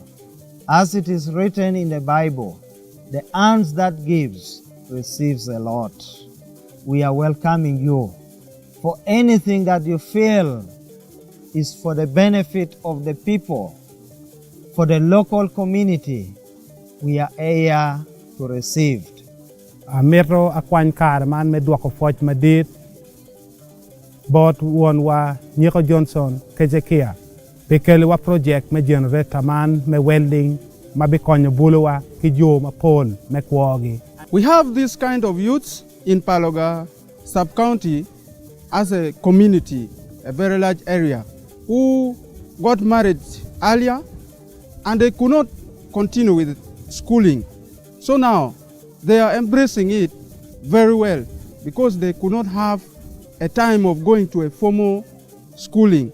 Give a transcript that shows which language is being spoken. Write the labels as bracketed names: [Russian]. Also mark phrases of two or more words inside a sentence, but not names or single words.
[English] As it is written in the Bible, the hands that gives receives a lot. We are welcoming you for anything that you feel is for the benefit of the people, for the local community. We are here to receive. [Acoli] Metro akwan kar man me dwako foch madit bot won wa Nyiko Johnson kejekia bekele wa project me generator man me welding ma bikonyo buluwa kijo ma pol me kwogi. [English] We have this kind of youths in Paloga sub-county as a community, a very large area, who got married earlier and they could not continue with schooling. So now they are embracing it very well because they could not have a time of going to a formal schooling.